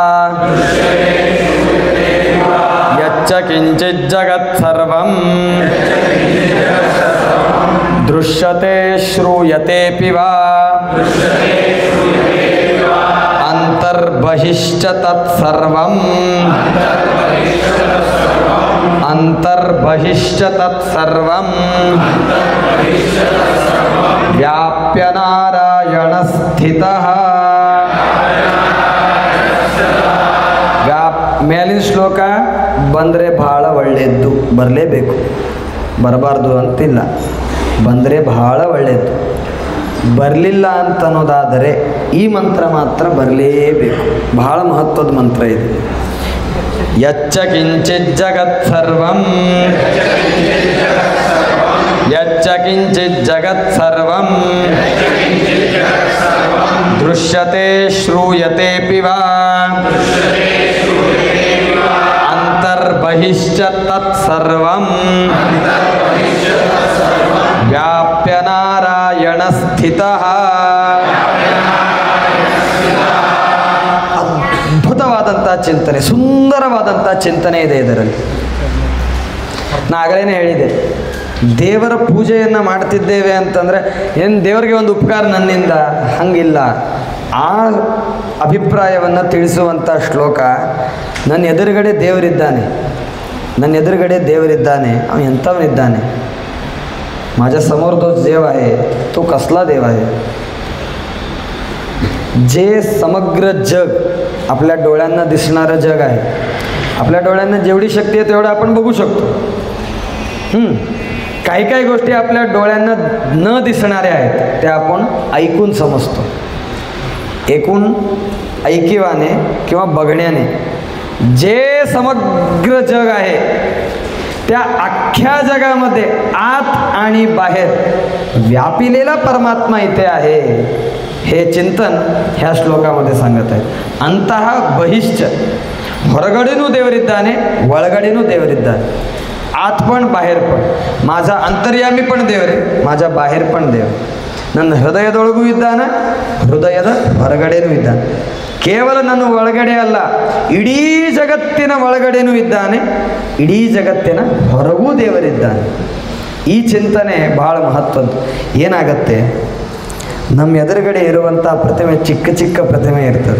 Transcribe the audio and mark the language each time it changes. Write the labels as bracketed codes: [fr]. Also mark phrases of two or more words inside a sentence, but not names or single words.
[sa] ಯಚ್ಚ ಕಿಂಚಿತ್ ಜಗತ್ ಸರ್ವಂ ದೃಶ್ಯತೆ ಶ್ರೂಯತೆ ಪಿವಾ ಅಂತರ್ಬಹಿಶ್ಚ ತತ್ಸರ್ವಂ ಅಂತರ್ಬಹಿಶ್ಚ ತತ್ಸರ್ವಂ ವ್ಯಾಪ್ಯ ನಾರಾಯಣ ಸ್ಥಿತಃ. [kn] ಮೇಲಿನ ಶ್ಲೋಕ ಬಂದರೆ ಭಾಳ ಒಳ್ಳೆಯದ್ದು, ಬರಲೇಬೇಕು, ಬರಬಾರ್ದು ಅಂತಿಲ್ಲ, ಬಂದರೆ ಭಾಳ ಒಳ್ಳೆಯದು. ಬರಲಿಲ್ಲ ಅಂತನ್ನೋದಾದರೆ ಈ ಮಂತ್ರ ಮಾತ್ರ ಬರಲೇಬೇಕು. ಬಹಳ ಮಹತ್ವದ ಮಂತ್ರ ಇದು. [sa] ಯಚ್ಚ ಕಿಂಚಿತ್ ಜಗತ್ ಸರ್ವಂ ಯಚ್ಚ ಕಿಂಚಿತ್ ಜಗತ್ ಸರ್ವಂ ದೃಶ್ಯತೆ ಶ್ರೂಯತೆ ಪಿವಾ ಅಂತರ್ಬಹಿಶ್ಚ ತತ್ಸರ್ವಂ ವ್ಯಾಪ್ಯ ನಾರಾಯಣ ಸ್ಥಿತಃ. [kn] ಅದ್ಭುತವಾದಂಥ ಚಿಂತನೆ, ಸುಂದರವಾದಂಥ ಚಿಂತನೆ ಇದೆ ಇದರಲ್ಲಿ. ನಾ ಆಗಲೇ ಹೇಳಿದೆ, ದೇವರ ಪೂಜೆಯನ್ನು ಮಾಡ್ತಿದ್ದೇವೆ ಅಂತಂದರೆ ಏನು ದೇವರಿಗೆ ಒಂದು ಉಪಕಾರ ನನ್ನಿಂದ, ಹಂಗಿಲ್ಲ. ಆ ಅಭಿಪ್ರಾಯವನ್ನು ತಿಳಿಸುವಂಥ ಶ್ಲೋಕ. ನನ್ನ ಎದುರುಗಡೆ ದೇವರಿದ್ದಾನೆ, ನನ್ನ ಎದುರುಗಡೆ ದೇವರಿದ್ದಾನೆ, ಅವನು ಎಂಥವನಿದ್ದಾನೆ. [mr] माझ्या समोर तो देव आहे, तो कसला देव आहे. जे समग्र जग आपल्या डोळ्यांना दिसणारं जग आहे, आपल्या डोळ्यांना जेवढी शक्ती आहे तेवढं आपण बघू शकतो. काही काही गोष्टी आपल्या डोळ्यांना न दिसणाऱ्या आहेत त्या आपण ऐकून समजतो. एकूण ऐकिवाने किंवा बघण्याने जे समग्र जग आहे त्या अख्ख्या जगामध्ये आत आणि बाहेर व्यापिलेला परमात्मा इथे आहे, हे चिंतन ह्या श्लोकामध्ये सांगत आहे. [sa] ಅಂತಃ ಬಹಿಶ್ಚ, [kn] ಹೊರಗಡೆನೂ ದೇವರಿದ್ದಾನೆ, ಒಳಗಡೆನೂ ದೇವರಿದ್ದಾನೆ. [mr] आत पण बाहेर पण. माझा ಅಂತರ್ಯಾಮಿ पण ದೇವರೇ, माझा बाहेर पण ದೇವ. [kn] ನನ್ನ ಹೃದಯದೊಳಗೂ ಇದ್ದಾನೆ, ಹೃದಯದ ಹೊರಗಡೆನೂ ಇದ್ದಾನೆ. ಕೇವಲ ನನ್ನ ಒಳಗಡೆ ಅಲ್ಲ, ಇಡೀ ಜಗತ್ತಿನ ಒಳಗಡೆನೂ ಇದ್ದಾನೆ, ಇಡೀ ಜಗತ್ತಿನ ಹೊರಗೂ ದೇವರಿದ್ದಾನೆ. ಈ ಚಿಂತನೆ ಬಹಳ ಮಹತ್ವದ್ದು. ಏನಾಗತ್ತೆ, ನಮ್ಮ ಎದುರುಗಡೆ ಇರುವಂಥ ಪ್ರತಿಮೆ ಚಿಕ್ಕ ಚಿಕ್ಕ ಪ್ರತಿಮೆ ಇರ್ತದೆ.